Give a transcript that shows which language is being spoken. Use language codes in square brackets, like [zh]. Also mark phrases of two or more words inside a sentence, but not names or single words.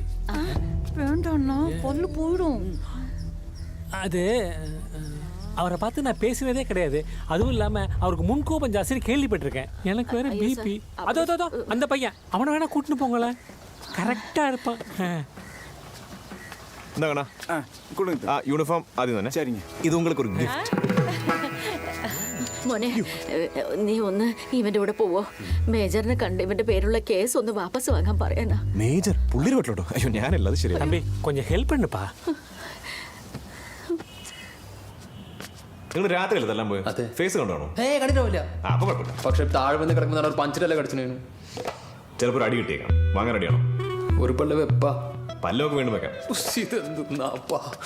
[ta] வேண்டாம்னா பொல்லு போயிடும். அது அவரை பார்த்து நான் பேசுனதே கிடையாது. அதுவும் இல்லாம அவருக்கு முன்கோபம் ஜாஸ்தி கேள்விப்பட்டிருக்கேன். எனக்கு வேற பிபி. அதோ அந்த பையன், அவனை வேணா கூட்டின்னு போங்களேன், கரெக்டா இருப்பான். [ml] എന്താ [ta] கொடுங்க. [ml] യൂണിഫോം ആദ്യം തന്നെ. [ta] சரிங்க. [ml] ഇത് உங்களுக்கு ഒരു ഗിഫ്റ്റ്. മോനെ, നീ ഒന്ന് ഇവന്റെ കൂടെ പോവോ? മേജറിനെ കണ്ട് ഇവന്റെ പേരുള്ള കേസ് ഒന്ന് വാപ്പസ് വാങ്ങാൻ പറയാനാ. മേജർ പുള്ളിര് വീട്ടിലോട്ടോ? അയ്യോ ഞാനല്ല, അത് ശരിയാ. [ta] தம்பி கொஞ்சம் ஹெல்ப் பண்ணுப்பா. [ml] നിങ്ങൾ രാത്രി അല്ലേ തല്ലാൻ പോയത്? ഫേസ് കണ്ടാണോ? കണ്ടിട്ടില്ല. അപ്പൊ കുഴപ്പമില്ല. പക്ഷെ താഴെ വന്ന് കിടക്കുന്ന ഒരു പഞ്ചിലല്ലേ കടിച്ചു. ചിലപ്പോൾ ഒരു അടി കിട്ടിയേക്കാം. വാങ്ങാൻ റെഡിയാണോ? ഒരു പല്ല് വെപ്പാ. പല്ലൊക്കെ വീണ്ടും വെക്കാം. ഇതെന്താപ്പാ?